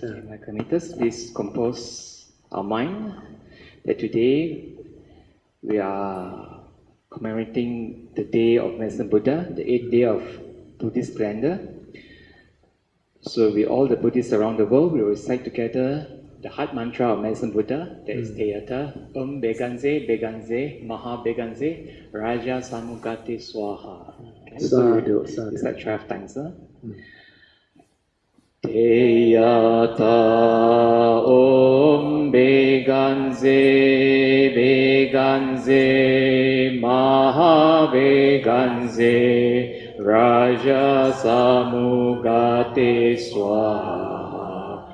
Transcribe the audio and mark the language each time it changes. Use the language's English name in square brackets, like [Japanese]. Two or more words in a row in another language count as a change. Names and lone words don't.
[English] My committers, please compose our mind that today we are commemorating the day of Medicine Buddha, the 8th day of Buddhist calendar. So we all the Buddhists around the world will recite together the heart mantra of Medicine Buddha, that is [Sanskrit] Teyata, Beganze, Maha Beganze, Raja Samugate Swaha. [English] Okay, Sadhu. It's like 12 times. [Sanskrit] Teyata Om Beganze Maha Beganze Raja Samugate Swaha.